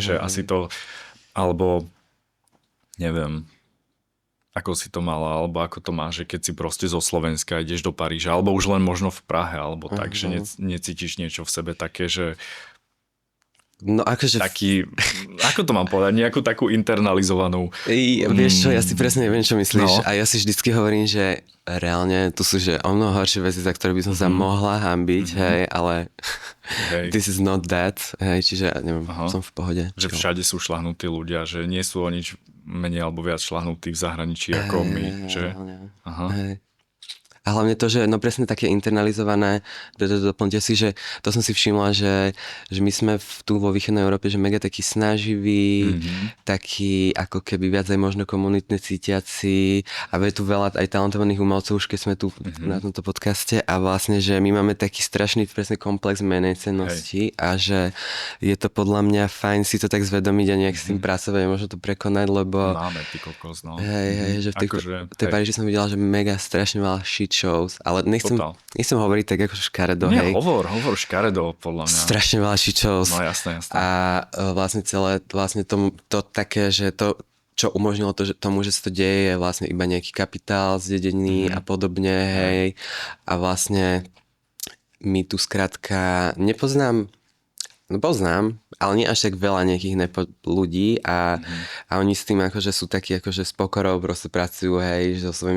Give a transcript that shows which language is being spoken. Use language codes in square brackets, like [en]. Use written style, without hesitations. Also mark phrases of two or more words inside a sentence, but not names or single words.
[sk] Že asi to, alebo neviem, ako si to mala, alebo ako to máš, že keď si proste zo Slovenska ideš do Paríža, alebo už len možno v Prahe, alebo tak, že necítiš niečo v sebe také, že No akože... taký, ako to mám povedať, nejakú takú internalizovanú. Vieš čo, ja si presne neviem, čo myslíš. No. A ja si vždycky hovorím, že reálne tu sú že o mnoho horšie veci, za ktoré by som sa mohla hanbiť, hej, ale [en] this is not that, [sk] hej, čiže neviem, som v pohode. Že všade sú šľahnutí ľudia, že nie sú o nič menej alebo viac šľahnutí v zahraničí ako my, že? Aha. Hej. A hlavne to, že no presne také internalizované, doplňte si, že to som si všimla, že my sme tu vo východnej Európe, že mega taký snaživý, taký ako keby viac aj možno komunitne cítiaci a je tu veľa aj talentovaných umelcov, už keď sme tu na tomto podcaste a vlastne, že my máme taký strašný presne komplex menej cennosti a že je to podľa mňa fajn si to tak zvedomiť a nejak s tým pracovať, možno to prekonať, lebo Máme ty kokos, no. Hej, že v tej Paríži som videla, že mega strašne veľa [en] shit shows, [sk] ale nechcem hovoriť tak ako škaredo, Nie, hej. hovor škaredo, podľa mňa. Strašne veľa [en] shit shows. [sk] No jasné. A vlastne celé, to také, že to, čo umožnilo tomu, že sa to deje, je vlastne iba nejaký kapitál zdedený a podobne, hej. A vlastne my tu skrátka nepoznám No poznám, ale nie až tak veľa nejakých ľudí a oni s tým akože sú takí akože s pokorou proste pracujú, hej, že so svojimi